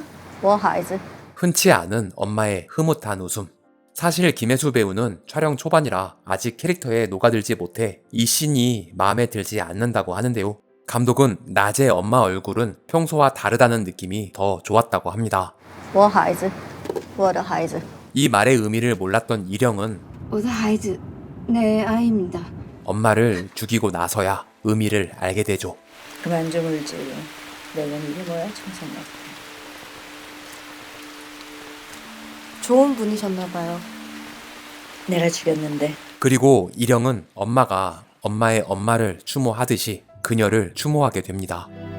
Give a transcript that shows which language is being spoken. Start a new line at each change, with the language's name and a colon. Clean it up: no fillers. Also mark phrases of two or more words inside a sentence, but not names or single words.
Chinese: 我孩子
Korean: 흔치 않은 엄마의 흐뭇한 웃음. 사실 김혜수 배우는 촬영 초반이라 아직 캐릭터에 녹아들지 못해 이 씬이 마음에 들지 않는다고 하는데요. 감독은 낮의 엄마 얼굴은 평소와 다르다는 느낌이 더 좋았다고 합니다.
Chinese: 我孩子我的孩子
Korean: 이 말의 의미를 몰랐던 일영은
Chinese: 我的孩子,
Korean: 내 아이입니다. 엄마를 죽이고 나서야 의미를 알게 되죠. 그만 좀 울지. 내가 이게 뭐야 청산나. 좋은 분이셨나봐요. 내가 죽였는데 그리고 일영은 엄마가 엄마의 엄마를 추모하듯이 그녀를 추모하게 됩니다.